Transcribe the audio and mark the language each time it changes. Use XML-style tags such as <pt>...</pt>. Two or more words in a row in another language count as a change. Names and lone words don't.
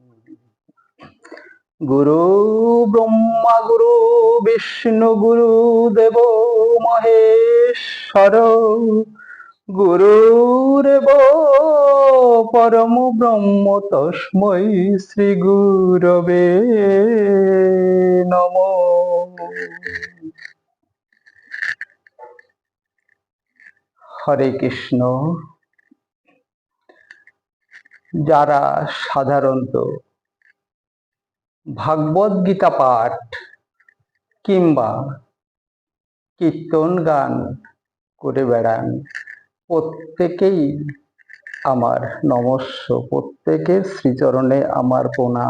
<sa>गुरु ब्रह्मा गुरु विष्णु गुरुदेवो महेश्वर गुरुरेव परम ब्रह्म तस्मै श्री गुरवे नमः। हरे कृष्ण।</sa> <bn>যারা সাধারণত ভাগবত গীতা পাঠ কিংবা কীর্তন গান করে বেড়ান, প্রত্যেকেই আমার নমস্য, প্রত্যেকের শ্রীচরণে আমার প্রণাম।</bn>